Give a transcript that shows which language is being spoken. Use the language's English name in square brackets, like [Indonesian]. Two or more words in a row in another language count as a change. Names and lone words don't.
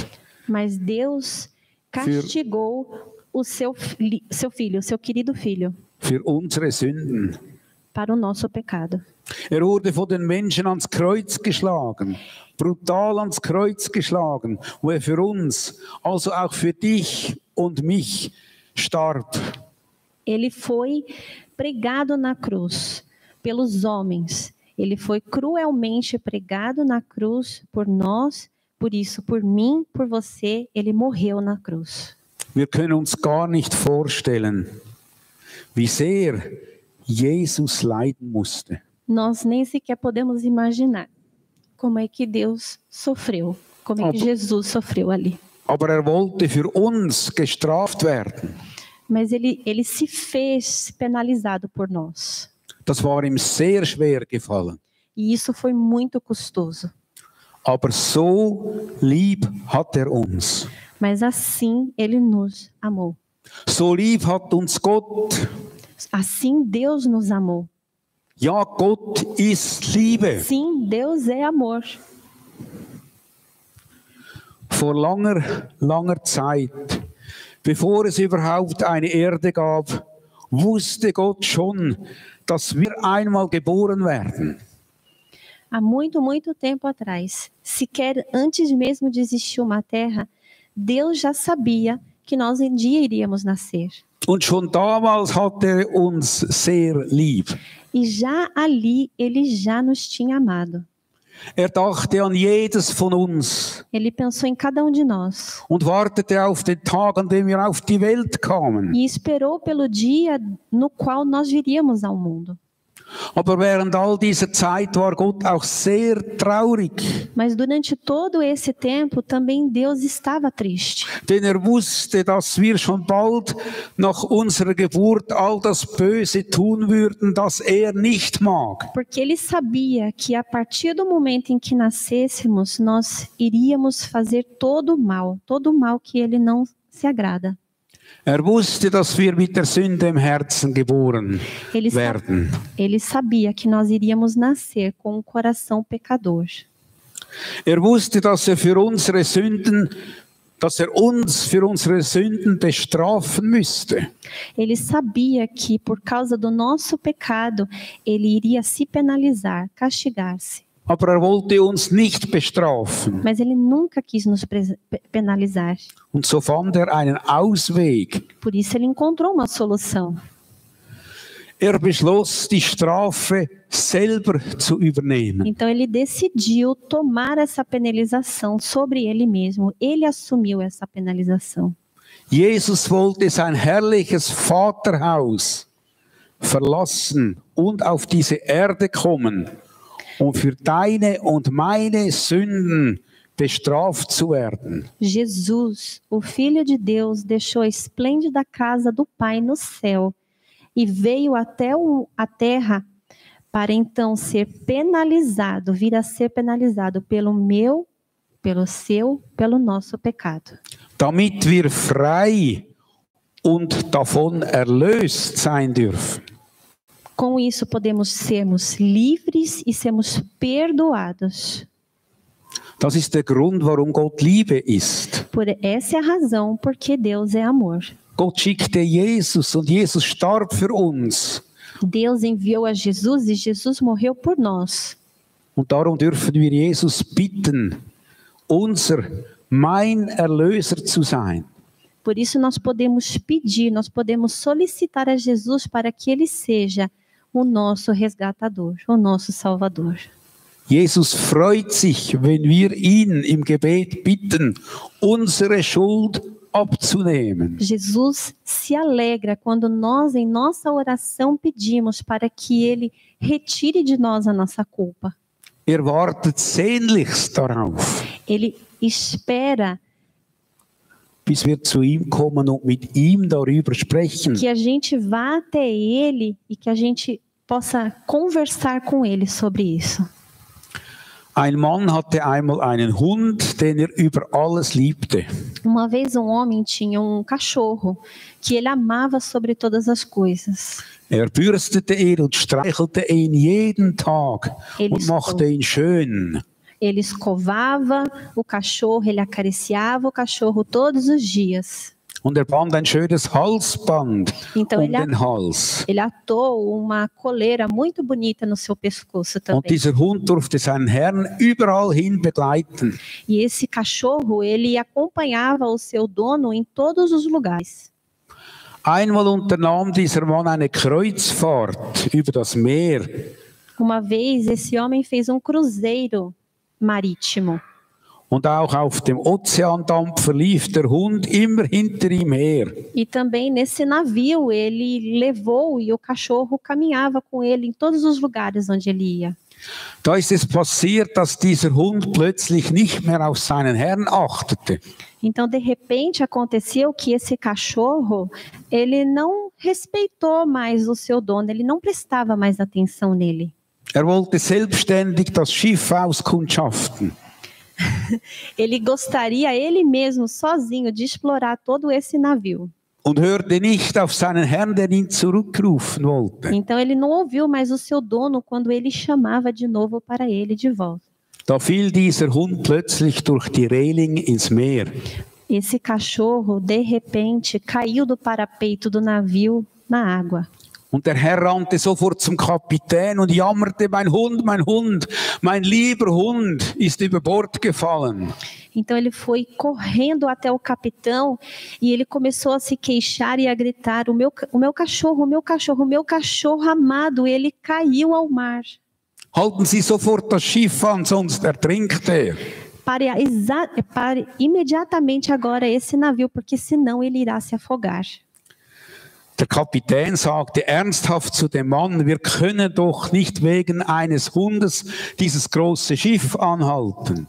[Portuguese] Mas Deus castigou o seu filho, o seu querido filho. [German] Für unsere Sünden. [Portuguese] Para o nosso pecado. [German] Er wurde von den Menschen ans Kreuz geschlagen, brutal ans Kreuz geschlagen, wo er für uns, also auch für dich und mich, starb. [Portuguese] Ele foi pregado na cruz pelos homens. Ele foi cruelmente pregado na cruz por nós, por isso, por mim, por você, ele morreu na cruz. [German] Wir können uns gar nicht vorstellen, wie sehr Jesus leiden musste. [Portuguese] Nós nem sequer podemos imaginar como é que Deus sofreu, como é que Jesus sofreu ali. [German] Aber er wollte für uns gestraft werden. [Portuguese] Mas ele se fez penalizado por nós. [German] Das war ihm sehr schwer gefallen. [Portuguese] E isso foi muito custoso. [German] Aber so lieb hat er uns. [Portuguese] Mas assim ele nos amou. [German] So lieb hat uns Gott. [Portuguese] Assim Deus nos amou. [German] Ja, Gott ist Liebe. [Portuguese] Sim, Deus é amor. [German] Vor langer Zeit, bevor es überhaupt eine Erde gab, wusste Gott schon, dass wir einmal geboren werden. [Portuguese] Há muito, muito tempo atrás, sequer antes mesmo de existir uma terra, Deus já sabia que nós um dia iríamos nascer. [German] Und schon damals hat er uns sehr lieb. [Portuguese] E já ali, ele já nos tinha amado. [German] Er dachte an jedes von uns. [Portuguese] Ele pensou em cada um de nós. [German] Und wartete auf den Tag, an dem wir auf die Welt kamen. [Portuguese] E esperou pelo dia no qual nós viríamos ao mundo. [German] Aber während all dieser Zeit war Gott auch sehr traurig. [Portuguese] Mas durante todo esse tempo também Deus estava triste. [German] Denn er wusste, dass wir schon bald nach unserer Geburt all das Böse tun würden, das er nicht mag. [Portuguese] Porque ele sabia que a partir do momento em que nascêssemos, nós iríamos fazer todo o mal que ele não se agrada. [German] Er wusste, dass wir mit der Sünde im Herzen geboren werden. [Portuguese] Ele sabia que nós iríamos nascer com um coração pecador. [German] Er wusste, dass er uns für unsere Sünden bestrafen müsste. [Portuguese] Ele sabia que por causa do nosso pecado, ele iria se penalizar, castigar-se. [German] Aber er wollte uns nicht bestrafen. [Portuguese] Mas ele nunca quis nos penalizar. [German] Und so fand er einen Ausweg. [Portuguese] Por isso ele encontrou uma solução. [German] Er beschloss, die Strafe selber zu übernehmen. [Portuguese] Então ele decidiu tomar essa penalização sobre ele mesmo. Ele assumiu essa penalização. [German] Jesus wollte sein herrliches Vaterhaus verlassen und auf diese Erde kommen, um für deine und meine Sünden bestraft zu werden. [Portuguese] Jesus, o Filho de Deus, deixou a esplêndida casa do Pai no céu e veio até a terra para então ser penalizado, vir a ser penalizado pelo meu, pelo seu, pelo nosso pecado. [German] Damit wir frei und davon erlöst sein dürfen. [Portuguese] Com isso podemos sermos livres e sermos perdoados. [German] Das ist der Grund, warum Gott Liebe ist. [Portuguese] Essa é a razão porque Deus é amor. [German] Gott schickte Jesus und Jesus starb für uns. [Portuguese] Deus enviou a Jesus e Jesus morreu por nós. [German] Und darum dürfen wir Jesus bitten, mein Erlöser zu sein. [Portuguese] Por isso nós podemos pedir, nós podemos solicitar a Jesus para que Ele seja o nosso resgatador, o nosso Salvador. [German] Jesus freut sich, wenn wir ihn im Gebet bitten, unsere Schuld abzunehmen. [Portuguese] Jesus se alegra quando nós, em nossa oração, pedimos para que Ele retire de nós a nossa culpa. [German] Wartet sehnlichst darauf. [Portuguese] Ele espera [German] bis wir zu ihm kommen und mit ihm darüber sprechen. [Portuguese] Que a gente vá até Ele e que a gente possa conversar com Ele sobre isso. [German] Ein Mann hatte einmal einen Hund, den über alles liebte. [Portuguese] Uma vez homem tinha cachorro que ele amava sobre todas as coisas. [German] Bürstete ihn und streichelte ihn jeden Tag und machte ihn schön. [Portuguese] Ele escovava o cachorro, ele acariciava o cachorro todos os dias. [German] Und band ein schönes Halsband den Hals. [Portuguese] Ele atou uma coleira muito bonita no seu pescoço também. [German] Und dieser Hund durfte seinen Herrn überall hin begleiten. [Portuguese] E esse cachorro, ele acompanhava o seu dono em todos os lugares. [German] Einmal unternahm dieser Mann eine Kreuzfahrt über das Meer. [Portuguese] Uma vez esse homem fez cruzeiro marítimo. [German] Und auch auf dem Ozeandampfer lief der Hund immer hinter ihm her. [Portuguese] E também nesse navio ele levou e o cachorro caminhava com ele em todos os lugares onde ele ia. [German] Da ist es passiert, dass dieser Hund plötzlich nicht mehr auf seinen Herrn achtete. [Portuguese] Então de repente aconteceu que esse cachorro, ele não respeitou mais o seu dono, ele não prestava mais atenção nele. [German] Wollte selbstständig das Schiff auskundschaften. [Portuguese] Ele gostaria ele mesmo sozinho de explorar todo esse navio. [German] Und hörte nicht auf seinen Herrn, der ihn zurückrufen wollte. [Portuguese] Então ele não ouviu mais o seu dono quando ele chamava de novo para ele de volta. [German] Da fiel dieser Hund plötzlich durch die Reling ins Meer. [Portuguese] Esse cachorro de repente caiu do parapeito do navio na água. [German] Und der Herr rannte sofort zum Kapitän und jammerte, mein Hund, mein lieber Hund ist über Bord gefallen. [Portuguese] Então ele foi correndo até o capitão e ele começou a se queixar e a gritar, o meu cachorro amado, ele caiu ao mar. [German] Halten Sie sofort das Schiff an, sonst ertrinkt er. [Portuguese] Pare imediatamente agora esse navio, porque senão ele irá se afogar. [German] Der Kapitän sagte ernsthaft zu dem Mann, wir können doch nicht wegen eines Hundes dieses große Schiff anhalten.